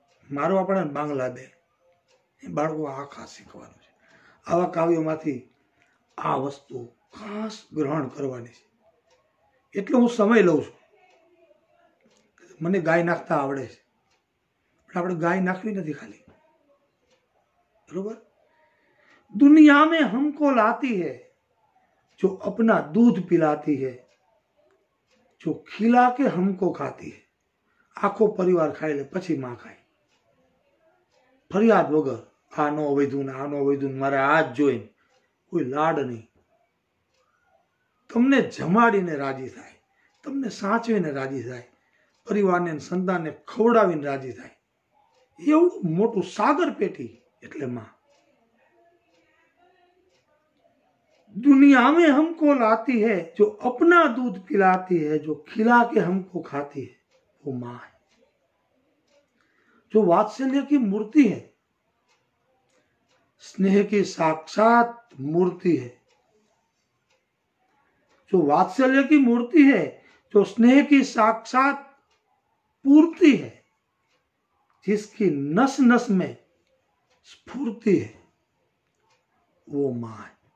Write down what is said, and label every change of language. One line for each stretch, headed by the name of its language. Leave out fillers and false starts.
Gujarati: મારો આપણને બાંગલા દે. એ બાળકો આ ખાસ શીખવાનું છે. આવા કાવ્યોમાંથી આ વસ્તુ ખાસ ગ્રહણ કરવાની છે. એટલે હું સમય લઉં છું. મને ગાય નાખતા આવડે છે, પણ આપણે ગાય નાખવી નથી ખાલી, બરોબર?
Hindi: दुनिया में हमको लाती है, जो अपना दूध पिलाती है, जो खिला के हमको खाती है.
Gujarati: આખો પરિવાર ખાઈ લે, પછી માં ખાય ફરિયાદ વગર. આ નો વૈધું ને આ નો વૈધું, મારે આ જ જોઈને. કોઈ લાડ નહીં. તમને જમાડીને રાજી થાય, તમને સાચવીને રાજી થાય, પરિવારને સંતાનને ખવડાવીને રાજી થાય, એવું મોટું સાગર પેટી એટલે માં।
Hindi: दुनिया में हमको लाती है जो अपना दूध पिलाती है, जो खिला के हमको खाती है, वो माँ है। जो वात्सल्य की मूर्ति है, स्नेह की साक्षात मूर्ति है, जो वात्सल्य की मूर्ति है, जो स्नेह की साक्षात पूर्ति है, जिसकी नस नस में स्फूर्ति है, वो माँ है।